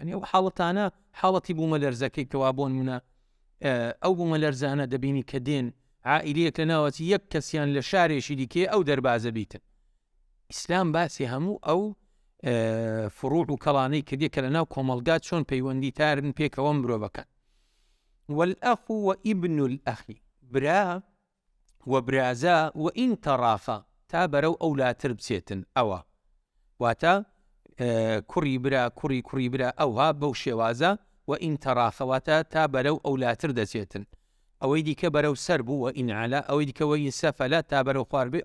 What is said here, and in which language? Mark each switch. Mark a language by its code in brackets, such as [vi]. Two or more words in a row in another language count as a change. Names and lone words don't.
[ckb] ئەو حاڵەتانە حاڵەتی بوومە لەرزەکەی کەوا بۆ نمونە ئەو بوومە لەرزانە دەبینی کە دێن عائیلەیەک لە ناوەچی یەک کەسیان لە شارێکی دیکێ ئەو دەربازە بیتن. ئیسلام باسی هەموو ئەو فروع و کەڵانەی کردی کە لە ناو کۆمەڵگات چۆن پەیوەندی تارن پێکەوە مرۆڤەکان. [ar] والأخ وابن الأخ، [ckb] برا و برازا [ar] وئین تەڕافە، [ckb] تا بەرەو ئەولاتر بچێتن. ئەوە واتە کوڕی برا کوڕی برا، ئەوها بەو شێوازە [ar] وئین تەڕافە، [ckb] واتە تا بەرەو ئەولاتر دەچێتن. ئەوەی دیکە بەرەو سەر بوو [ar] وئین عەلا، [ckb] ئەوەی دیکە [ar] وئین سەفەلە، [ckb] تا بەرەو خوار بێ.